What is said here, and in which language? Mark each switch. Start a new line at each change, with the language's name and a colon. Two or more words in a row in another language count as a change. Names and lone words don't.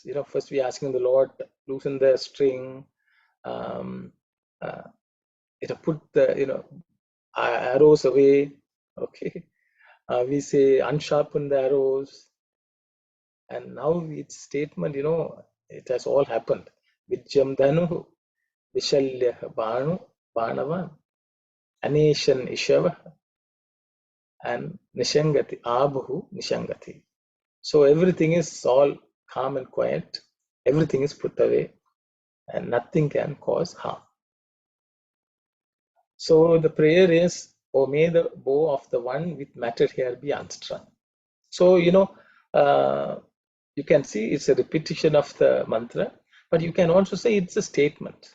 English: First we asking the Lord, loosen the string, put the, arrows away. Okay. We say unsharpen the arrows. And now its statement, it has all happened.
Sanskrit: Vijyam Dhanu, Vishalya Banu, Banavan, Aneshan Ishava, and Nishangati, Abhu Nishangati.
English: So everything is all calm and quiet. Everything is put away and nothing can cause harm. So the prayer is, oh, may the bow of the one with matted hair be unstrung. So, you can see it's a repetition of the mantra, but you can also say it's a statement.